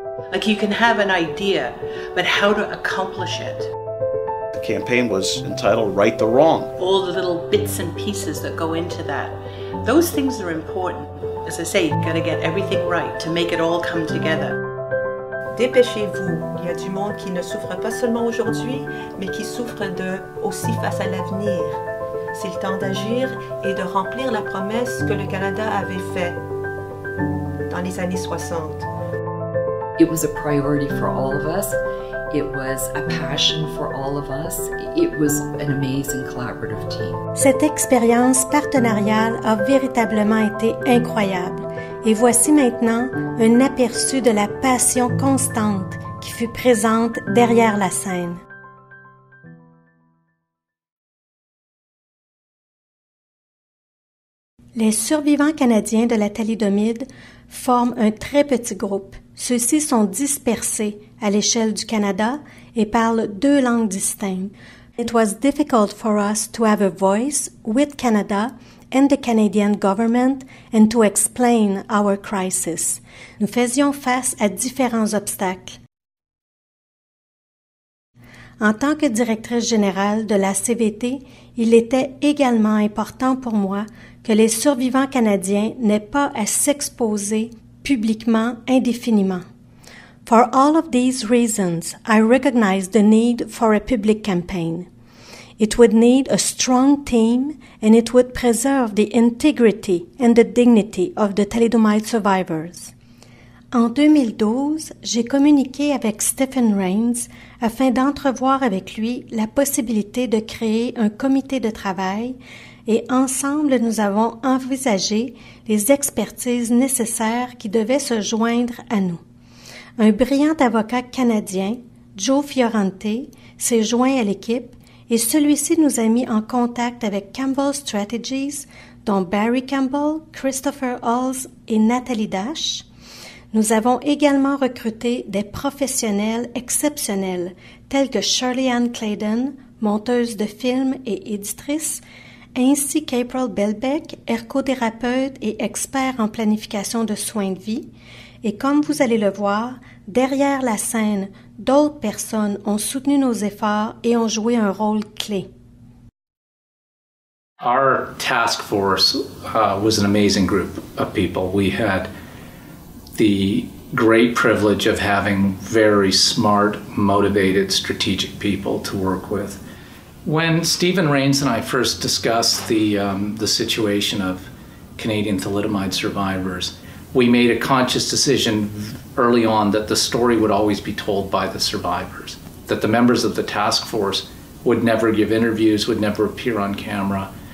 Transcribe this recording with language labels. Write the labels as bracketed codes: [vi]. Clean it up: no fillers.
[en] Like you can have an idea, but how to accomplish it. The campaign was entitled Right the Wrong. All the little bits and pieces that go into that. Those things are important. As I say, you've got to get everything right to make it all come together. [fr] Dépêchez-vous. Il y a du monde qui ne souffre pas seulement aujourd'hui, mais qui souffre aussi face à l'avenir. C'est le temps d'agir et de remplir la promesse que le Canada avait faite dans les années 60. [en] It was a priority for all of us. It was a passion for all of us. It was an amazing collaborative team. [fr] Cette expérience partenariale a véritablement été incroyable. Et voici maintenant un aperçu de la passion constante qui fut présente derrière la scène. Les survivants canadiens de la thalidomide forment un très petit groupe. Ceux-ci sont dispersés à l'échelle du Canada et parlent 2 langues distinctes. [en] It was difficult for us to have a voice with Canada and the Canadian government and to explain our crisis. [fr] Nous faisions face à différents obstacles. En tant que directrice générale de la CVT, il était également important pour moi que les survivants canadiens n'aient pas à s'exposer publiquement indéfiniment. [en] For all of these reasons, I recognize the need for a public campaign. It would need a strong team and it would preserve the integrity and the dignity of the thalidomide survivors. [fr] En 2012, j'ai communiqué avec Stephen Rains afin d'entrevoir avec lui la possibilité de créer un comité de travail et ensemble nous avons envisagé les expertises nécessaires qui devaient se joindre à nous. Un brillant avocat canadien, Joe Fiorente, s'est joint à l'équipe et celui-ci nous a mis en contact avec Campbell Strategies, dont Barry Campbell, Christopher Halls et Nathalie Dash. Nous avons également recruté des professionnels exceptionnels tels que Shirley Ann Clayton, monteuse de films et éditrice, ainsi qu'April Belbeck, ergothérapeute et expert en planification de soins de vie. Et comme vous allez le voir, derrière la scène, d'autres personnes ont soutenu nos efforts et ont joué un rôle clé. [en] Our task force was an amazing group of people. We had the great privilege of having very smart, motivated, strategic people to work with. When Stephen Rains and I first discussed the situation of Canadian thalidomide survivors, we made a conscious decision early on that the story would always be told by the survivors, that the members of the task force would never give interviews, would never appear on camera.